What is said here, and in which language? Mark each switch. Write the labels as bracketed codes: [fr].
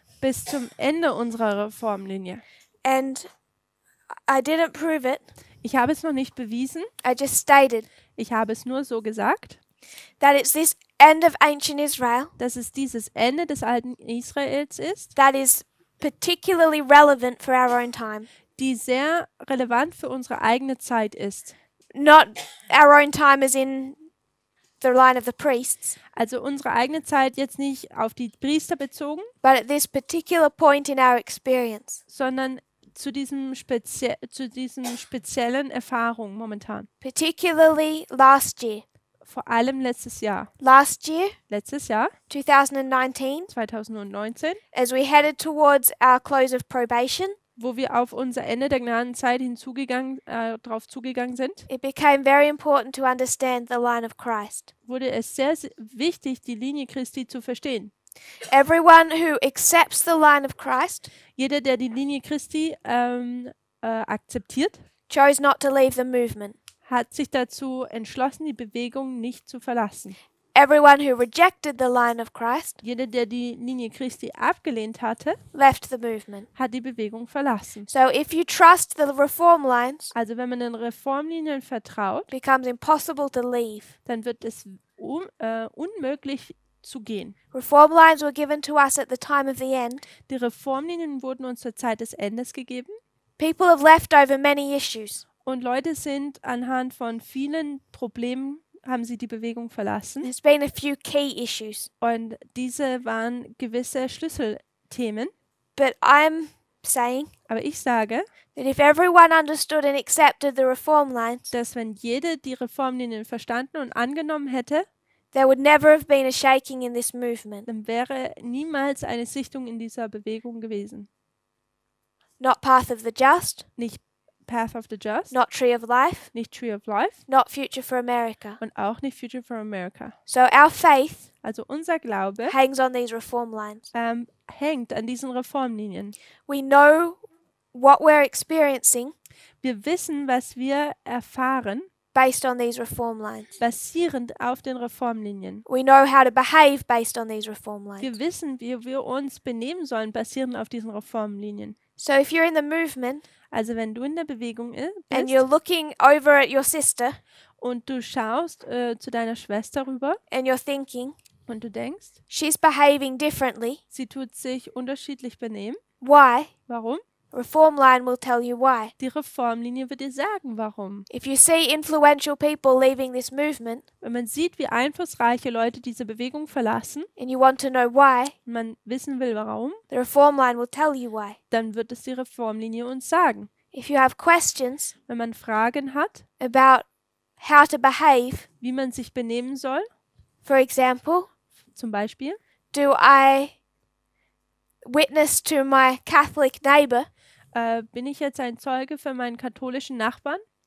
[de] bis zum Ende unserer Reformlinie. [en] And I didn't prove it, [de] Ich habe es noch nicht bewiesen, [en] I just stated [de] ich habe es nur so gesagt, [en] that it's this end of ancient Israel [de] dass es dieses Ende des alten Israels ist, [en] that is particularly relevant for our own time. [de] die sehr relevant für unsere eigene Zeit ist. [en] Not our own time as in the line of the priests, [de] Also unsere eigene Zeit jetzt nicht auf die Priester bezogen, [en] but at this particular point in our experience, [de] sondern zu diesen speziellen Erfahrungen momentan. [en] particularly last year. [de] Vor allem letztes Jahr. [en] Last year, [de] Letztes Jahr, [en] 2019, [de] 2019, [en] as we headed towards our close of probation, [de] wo wir auf unser Ende der Gnadenzeit drauf zugegangen sind, [en] it became very important to understand the line of Christ. [de] wurde es sehr wichtig, die Linie Christi zu verstehen. [en] Everyone who accepts the line of Christ [de] Jeder, der die Linie Christi akzeptiert, [en] chose not to leave the movement. [de] hat sich dazu entschlossen, die Bewegung nicht zu verlassen. [en] Everyone who rejected the line of Christ [de] Jeder, der die Linie Christi abgelehnt hatte, [en] left the movement. [de] hat die Bewegung verlassen. [en] So if you trust the reform lines, [de] Also wenn man den Reformlinien vertraut, [en] it becomes impossible to leave. [de] dann wird es unmöglich zu gehen. [en] Reform lines were given to us at the time of the end. [de] Die Reformlinien wurden uns zur Zeit des Endes gegeben [en] People have left over many issues. [de] und Leute sind anhand von vielen Problemen haben sie die Bewegung verlassen [en] There's been a few key issues. [de] und diese waren gewisse Schlüsselthemen. [en] But I'm saying [de] Aber ich sage, [en] that if everyone understood and accepted the reform lines, [de] dass wenn jede die Reformlinien verstanden und angenommen hätte, [en] there would never have been a shaking in this movement. [de] dann wäre niemals eine Sichtung in dieser Bewegung gewesen. [en] Not path of the just, [de] Nicht Path of the Just, [en] not tree of life, [de] nicht Tree of Life [en] not future for America. [de] und auch nicht Future for America. [en] So our faith [de] Also unser Glaube [en] hangs on these reform lines. [de] hängt an diesen Reformlinien. [en] We know what we're experiencing [de] Wir wissen, was wir erfahren, [en] based on these reform lines. [de] basierend auf den Reformlinien. [en] We know how to behave based on these reform [de] Wir [en] lines. [de] wissen, wie wir uns benehmen sollen, basierend auf diesen Reformlinien. [en] So if you're in the movement [de] Also wenn du in der Bewegung [en] and [de] bist [en] you're looking over at your sister [de] und du schaust zu deiner Schwester rüber [en] and you're thinking, [de] und du denkst, [en] she's behaving differently, [de] sie tut sich unterschiedlich benehmen. [en] why? [de] Warum? [en] Reform line will tell you why. [de] Die Reformlinie wird dir sagen, warum. [en] If you see influential people leaving this movement [de] Wenn man sieht, wie einflussreiche Leute diese Bewegung verlassen [en] and you want to know why, [de] und man wissen will, warum, [en] the reform line will tell you why. [de] dann wird es die Reformlinie uns sagen. [en] If you have questions [de] Wenn man Fragen hat, [en] about how to behave, [de] wie man sich benehmen soll, [en] for example, [de] zum Beispiel, [en] do I witness to my Catholic neighbor [de] bin ich jetzt ein Zeuge für meinen katholischen Nachbarn